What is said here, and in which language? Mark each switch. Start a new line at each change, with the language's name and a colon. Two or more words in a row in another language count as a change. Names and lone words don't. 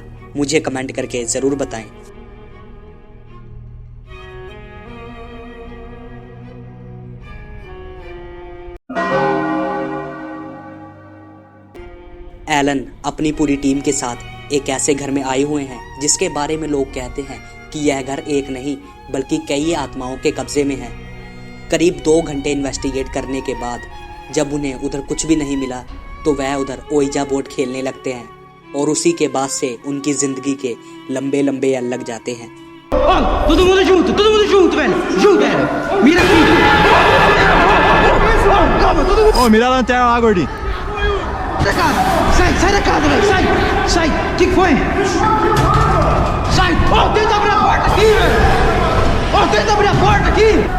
Hindi: मुझे कमेंट करके जरूर बताएं। एलन अपनी पूरी टीम के साथ एक ऐसे घर में आए हुए हैं जिसके बारे में लोग कहते हैं कि यह घर एक नहीं बल्कि कई आत्माओं के कब्जे में है। करीब 2 घंटे इन्वेस्टिगेट करने के बाद जब उन्हें उधर कुछ भी नहीं मिला तो वह उधर ओइजा बोर्ड खेलने लगते हैं, और उसी के बाद से उनकी जिंदगी के लंबे लंबे यल लग जाते हैं।
Portuguese: Todo mundo junto, velho. Junto, velho. Mira aqui. Calma, todo mundo. Ô, mira a lanterna lá, gordinho. Da casa. Sai da casa, velho. Sai. Que foi? Sai. Ô, tenta abrir a porta aqui, velho. Ô, tenta abrir a porta aqui.